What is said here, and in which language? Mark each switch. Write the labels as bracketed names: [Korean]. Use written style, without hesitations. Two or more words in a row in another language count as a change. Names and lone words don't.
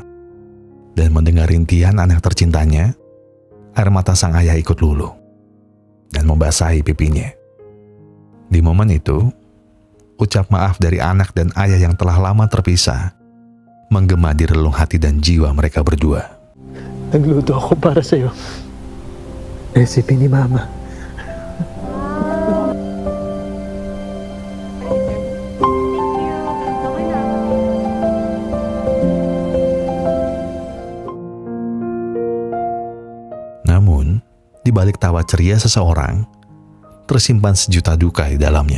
[Indonesian] Dan mendengar rintihan anak tercintanya, air mata sang ayah ikut luluh dan membasahi pipinya. Di momen itu, ucap maaf dari anak dan ayah yang telah lama terpisah menggema di relung hati dan jiwa mereka berdua. [Filipino] Nagluto ako para sa'yo. Recipe ni Mama. [Indonesian] Namun, di balik tawa ceria seseorang, tersimpan sejuta duka di dalamnya.